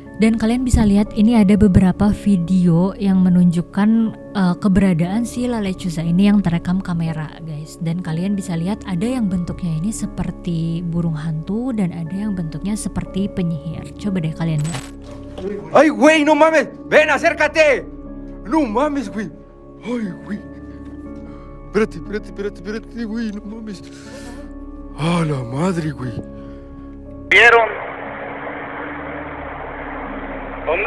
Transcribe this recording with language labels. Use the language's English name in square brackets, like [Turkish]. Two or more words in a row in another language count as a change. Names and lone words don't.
[Indonesian] Dan kalian bisa lihat ini ada beberapa video yang menunjukkan keberadaan si La Lechuza ini yang terekam kamera guys. Dan kalian bisa lihat ada yang bentuknya ini seperti burung hantu dan ada yang bentuknya seperti penyihir. Coba deh kalian lihat. [Spanish] Ay güey, no mames, ven acércate. No mames güey. Ay güey. Espérate, güey, no mames. ¡Ah, la madre, güey! ¿Vieron? ¿Dónde?